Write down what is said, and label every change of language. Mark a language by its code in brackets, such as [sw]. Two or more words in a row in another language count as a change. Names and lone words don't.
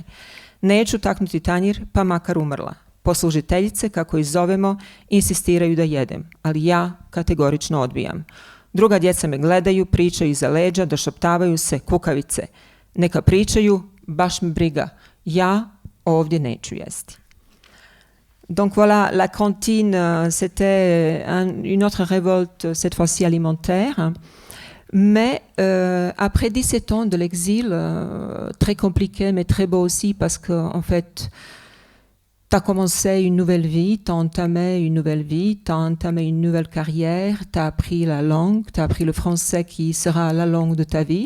[bs] Neću taknuti tanjir, pa makar umrla. Poslužiteljice, kako ih zovemo, insistiraju da jedem, ali ja kategorično odbijam. Druga djeca me gledaju, pričaju iza leđa, došaptavaju se, kukavice. Neka pričaju, baš me briga. Ja ovdje neću jesti. [fr] Donc voilà, la cantine, c'était une autre révolte, cette fois-ci alimentaire. Mais après 17 ans de l'exil, très compliqué, mais très beau aussi, parce que en fait, tu as commencé une nouvelle vie, tu as entamé une nouvelle vie, tu as entamé une nouvelle carrière, tu as appris la langue, tu as appris le français qui sera la langue de ta vie.